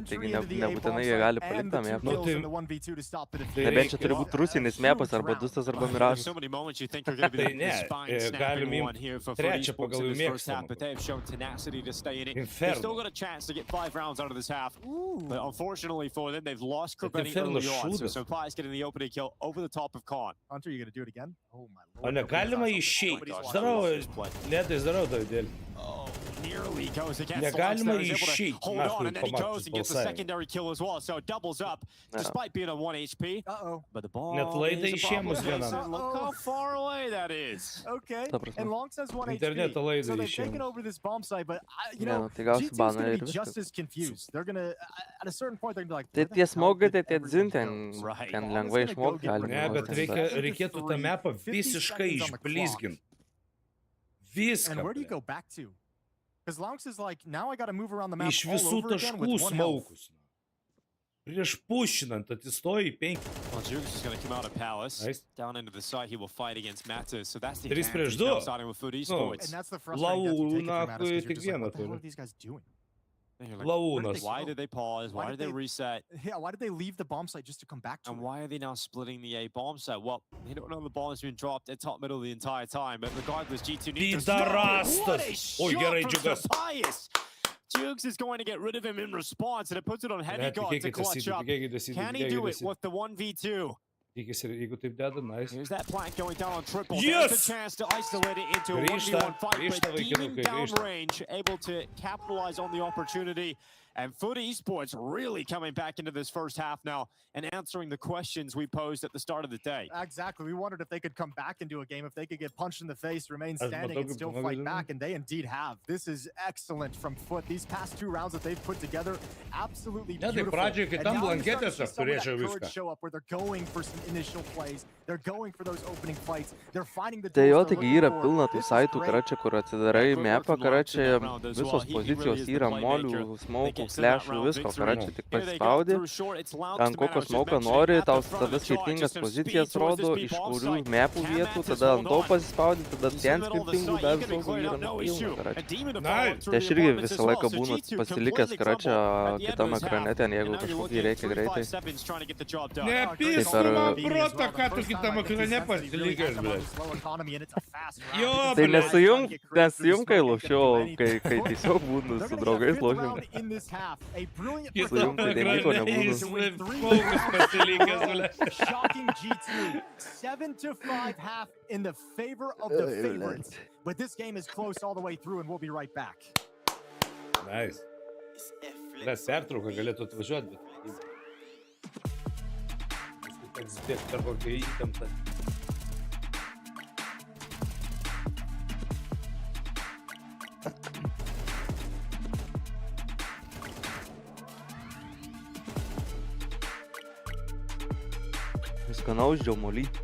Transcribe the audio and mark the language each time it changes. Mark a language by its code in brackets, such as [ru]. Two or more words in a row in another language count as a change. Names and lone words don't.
[lt] Taigi nebūtinai jie gali palikti tą mapą. Nebent čia turi būti rusinis mapas, arba Dustas, arba Miražas. Tai ne, galim imt trečią pagal jų mėgstamą. Inferno. Inferno šūdas. [en] Do it again. Oh my [lt] lord. A negalima išeit. Zdarau, Ledai, zdarau, Davidėlį. Negalima išeit. [en] Hold on, and then he goes and gets a secondary kill as well, so it doubles up, despite being on 1 HP. But the ball [lt] Net laidai išėmus vienam. [en] Look how far away that is. Okay, and Long says 1 HP. [lt] Interneto laidai [en] so they've taken over this bomb site, but, you know, G2's going to be just as confused. They're going to, at a certain point, they're going to be like, [lt] Tai tie smogai, tai tie dzin ten lengvai išmokti gali. Ne, bet reikėtų tą mapą visiškai išblizgint. Viską. [en] And where do you go back to? Because Longs is like, now I got to move around the map [lt] Iš [en] all [lt] visų [en] over again with [lt] taškų [en] 1 health. [lt] smaukus. Prieš pušinant, atsistoji 5. [en] Well, Dziugss is going to come out of Palace. Nice. Down into the site, he will fight against Mattis. So that's the [lt] 3 prieš [en] advantage [lt] 2. [en] now starting with Food Esports. And that's the frustrating death you take it from Mattis, [lt] Launachui [en] 'cause you're [lt] tik [en] just like, [lt] vieną [en] what the hell [lt] turi. [en] are these guys doing? [lt] Launas. [en] Why did they pause? Why did they reset? Yeah, why did they leave the bomb site just to come back to And it? why are they now splitting the A bomb set? Well, they don't know the bomb has been dropped at top middle the entire time, but regardless, G2 needs to what a shot from Surprise! Dziugss is going to get rid of him in response, and it puts it on Heavy God to clutch up. Can he do it with the 1v2? [lt] Jeigu taip deda, [en] nice. Here's that plank going down on triple. Yes! There's a chance to isolate it into a 1v1 fight, but Demon downrange, able to capitalize on the opportunity. And Foot Esports really coming back into this first half now and answering the questions we posed at the start of the day. Exactly. We wondered if they could come back into a game, if they could get punched in the face, remain standing, and still fight back, and they indeed have. This is excellent from Foot. These past 2 rounds that they've put together, absolutely beautiful. And now you're starting to see some of that courage show up where they're going for some initial plays. They're going for those opening fights. They're finding the [lt] Tai jo, [en] doors they're [lt] taigi yra [en] looking [lt] pilna [en] for. [lt] tų [en] This is [lt] saitų, [en] great. [lt] karočią, kur atsidarai mapą, karočią, visos pozicijos yra, molių, smaukų, flashų, visko, karočią, tik paspaudi. Ant kokio smauką nori, tau tada skirtingas pozicijas rodo, iš kurių mapų vietų, tada ant to pasispaudi, tada ten skirtingų, dar visokių yra pilna, karočią. Tai aš irgi visą laiką būnu pasilikęs, karočią, kitam ekrane ten, jeigu kažkokį reikia greitai. Nepysku man brotą, ką tu kitam ekrane pasilikęs, blėt. Tai nesujung, kai lošiau, kai tiesiog būnu su draugais lošiau. Kitam ekrane fokus pasilikęs, blėt. [en] Shocking G2, 7-5 half in the favor of the favorites. But this game is close all the way through, and we'll be right back. Nice. [lt] Mes pertrauką galėtų atvažiuoti, bet... Teks bėgti per kokią įtemptą. Skanaus džiaumolį.